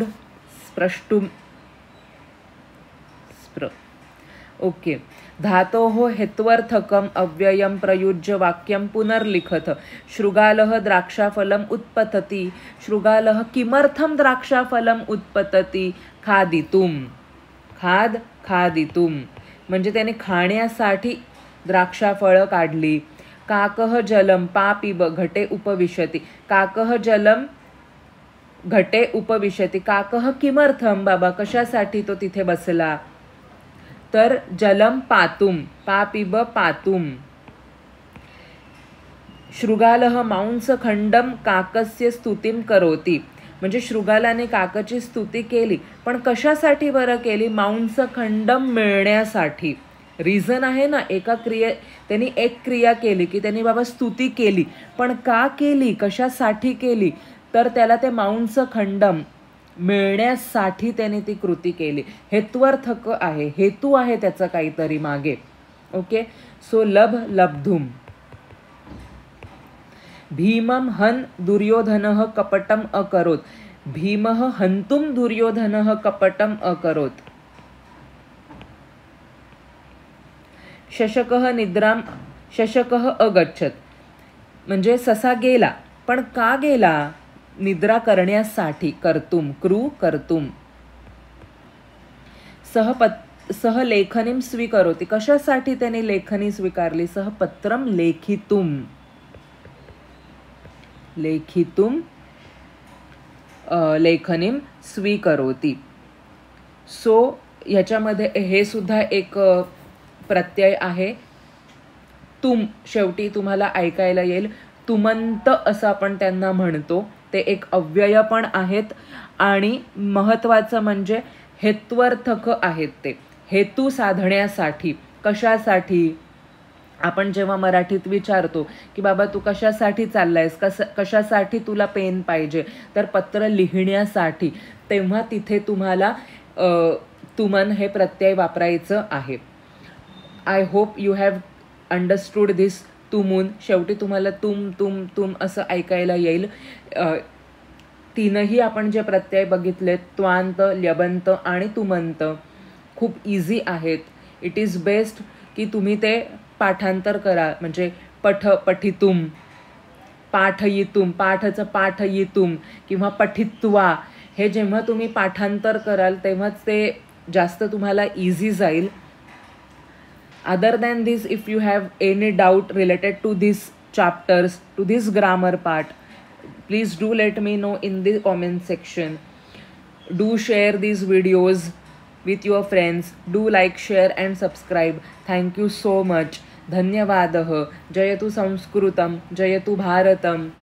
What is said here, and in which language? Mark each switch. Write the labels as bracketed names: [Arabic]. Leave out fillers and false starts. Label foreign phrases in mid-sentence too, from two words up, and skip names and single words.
[Sanskrit] स्प्रष्टुम. ओके. धातोः हेत्वर्थकम अव्ययम प्रयुज्य वाक्यम पुनर्लिखत. शृगालः द्राक्षाफलम उत्पतति. शृगालः किमर्थम द्राक्षाफलम उत्पतति. खादितुम. [Marathi] खादितुम म्हणजे त्याने खाण्यासाठी द्राक्षाफळं काढली. [Sanskrit] काकः जलम. पापिब. घटे उपविशति. काकः जलम घटे उपविशति. काकः किमर्थम. [Marathi] बाबा कशासाठी तो तिथे बसला. [Sanskrit] तर जलम पातुम. पापिब पातुम. शृगालः मांसखंडम काकस्य स्तुतीम करोति. [Marathi] म्हणजे शृगालाने काकाची स्तुती केली, पण कशासाठी बरं केली? मांसखंडम मिळण्यासाठी. रिझन आहे ना, त्यांनी एक क्रिया केली की त्यांनी बाबा स्तुती केली, पण का केली, कशासाठी केली? तर त्याला ते मांसखंडम मिळण्यासाठी त्याने ती कृती केली. हेत्वर्थक आहे, हेतू आहे त्याचा काहीतरी मागे. [English] okay, so लब्धुम. [Sanskrit] भीमं हन दुर्योधनः कपटम अकरोत. भीमः हंतुम दुर्योधनः कपटम अकरोत. शशकः अगच्छत. [Marathi] म्हणजे ससा गेला, पण का गेला? निद्रा करण्यासाठी. [Sanskrit] कर्तुम. सह लेखनीम स्वीकरोति. [Marathi] कशासाठी त्याने लेखनी स्वीकारली? [Sanskrit] सह पत्रम लेखितुम लेखनीम स्वीकरोति. [Marathi] सो ह्याच्यामध्ये हे सुद्धा एक प्रत्यय आहे. तुम शेवटी तुम्हाला ऐकायला येईल. तुमंत असं आपण त्यांना म्हणतो. ते एक अव्यय पण आहेत आणि महत्त्वाचं म्हणजे हेत्वर्थक आहेत. ते हेतू साधण्यासाठी. कशासाठी? आपण जेव्हा मराठीत विचारतो की बाबा तू कशासाठी चाललायस, कशासाठी तुला पेन पाहिजे, तर पत्र लिहिण्यासाठी, तेव्हा तिथे तुम्हाला तुमन हे प्रत्यय वापरायचं आहे. [English] I hope you have understood this. [Marathi] तुमून शेवटी तुम्हाला तुम असं ऐकायला येईल. तीनही आपण जे प्रत्यय बघितले, त्वांत, ल्यबंत आणि तुमंत, खूप इझी आहेत. [English] it is best [Marathi] की तुम्ही ते पाठांतर करा. म्हणजे पठितुम, पाठयितुम, पाठचं पाठयितुम किंवा पठित्वा, हे जेव्हा तुम्ही पाठांतर कराल तेव्हाच ते जास्त तुम्हाला इझी जाईल. [English] Other than this, if you have any doubt related to these chapters, to this grammar part, please do let me know in the comment section. Do share these videos with your friends. Do like, share and subscribe. Thank you so much. [Sanskrit] धन्यवादः. जयतु संस्कृतं, जयतु भारतम्.